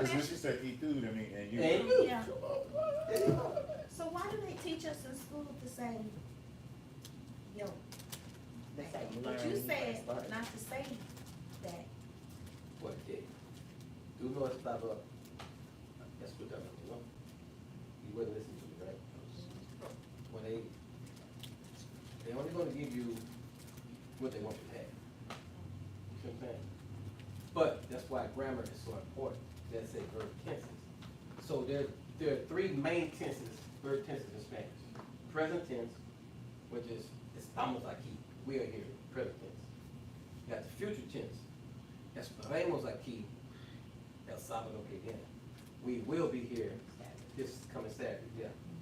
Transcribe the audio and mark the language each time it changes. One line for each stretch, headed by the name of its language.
English: Because when she said eat food, I mean, and you. And you. Yeah. There you go. So why do they teach us in school to say, yo? That's how you learn. But you when said first start. not to say that.
Spanish: Porque tú no estabas escuchando, ¿no?
English: You wouldn't listen to me, right? When they're only gonna give you what they want you to have. You see what I'm saying? But that's why grammar is so important. Let's say verb tenses. So there are 3 main tenses, verb tenses in Spanish. Present tense, which is
Spanish: estamos aquí.
English: We are here, present tense. You got the future tense.
Spanish: Estaremos aquí el sábado que viene.
English: We will be here this coming Saturday, yeah.